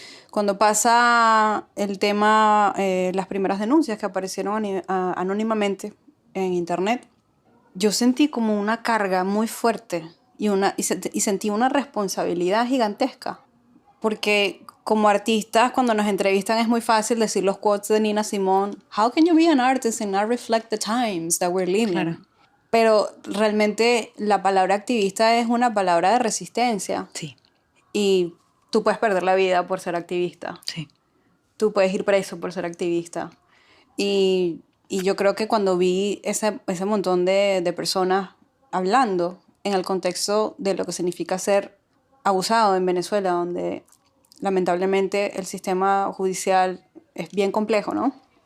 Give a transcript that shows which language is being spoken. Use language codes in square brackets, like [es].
[es] Cuando pasa el tema, las primeras denuncias que aparecieron anónimamente en internet, yo sentí como una carga muy fuerte y sentí una responsabilidad gigantesca. Porque como artistas, cuando nos entrevistan es muy fácil decir los quotes de Nina Simone. [en] How can you be an artist and not reflect the times that we're living? [es] Claro. Pero realmente la palabra activista es una palabra de resistencia. Sí. Y tú puedes perder la vida por ser activista. Sí. Tú puedes ir preso por ser activista. Y yo creo que cuando vi ese montón de personas hablando en el contexto de lo que significa ser abusado en Venezuela, donde lamentablemente el sistema judicial es bien complejo, ¿no?